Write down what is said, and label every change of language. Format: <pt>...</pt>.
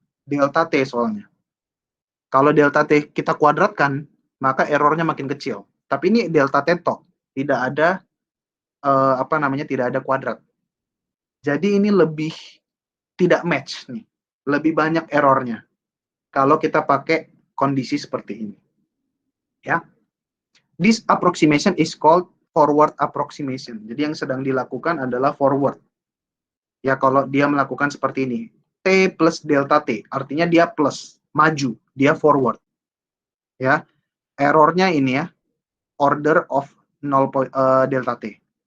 <id>Delta T soalnya. Kalau delta T kita kuadratkan, maka errornya makin kecil. Tapi ini delta T tok, tidak ada tidak ada kuadrat. Jadi ini lebih tidak match nih, lebih banyak errornya kalau kita pakai kondisi seperti ini.</id> <en>Ya, this approximation is called forward approximation.</en> <id>Jadi yang sedang dilakukan adalah forward. Ya, kalau dia melakukan seperti ini, T plus delta T, artinya dia plus, maju, dia forward. Ya, errornya ini ya,</id> <en>order of 0 delta T.</en>